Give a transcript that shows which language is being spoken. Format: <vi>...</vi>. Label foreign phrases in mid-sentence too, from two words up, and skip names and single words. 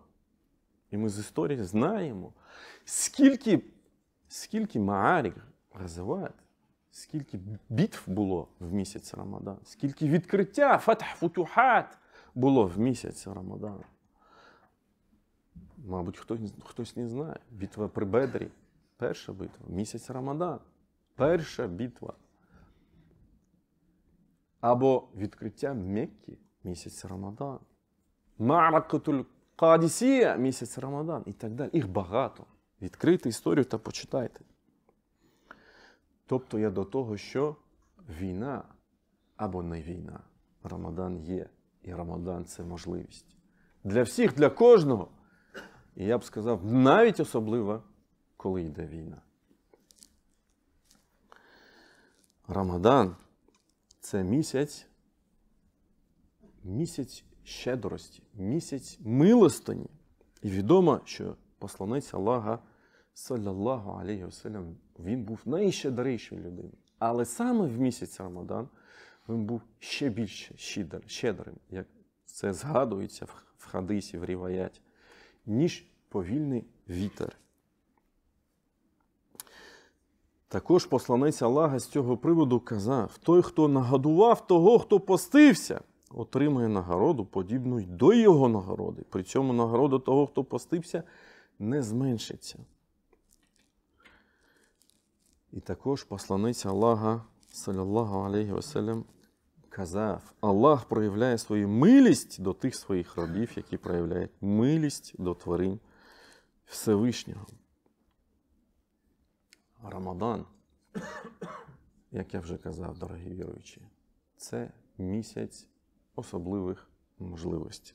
<uk>І ми з історії знаємо, скільки</uk> <ar>معارك غزوات,</ar> <uk>скільки битв було в місяць Рамадан, скільки відкриття,</uk> <ar>فتح فتوحات</ar> <uk>було в місяць Рамадан. Мабуть, хтось не знає. Битва при Бедрі, перша битва, місяць Рамадан, перша битва. Або відкриття Мекки, місяць Рамадан. Ма'ракатуль Кадісія, місяць Рамадан і так далі. Їх багато. Відкрийте історію та почитайте. Тобто я до того, що війна або не війна. Рамадан є. І Рамадан – це можливість. Для всіх, для кожного І я б сказав, навіть особливо, коли йде війна. Рамадан – це місяць щедрості, місяць милостині. І відомо, що посланець Аллаха,</uk> <ar>صلى الله عليه وسلم,</ar> <uk>він був найщедрішою людиною. Але саме в місяць Рамадан він був ще більше щедрим, як це згадується в хадисі, в ріваяті, ніж повільний вітер. Також посланець Аллаха з цього приводу казав: той, хто нагодував того, хто постився, отримає нагороду, подібну й до його нагороди. При цьому нагорода того, хто постився, не зменшиться. І також посланець Аллаха,</uk> <ar>صلى الله عليه وسلم,</ar> <uk>казав: Аллах проявляє свою милість до тих своїх рабів, які проявляють милість до тварин Всевишнього. Рамадан, як я вже казав, дорогі віруючі, це місяць особливих можливостей.</uk>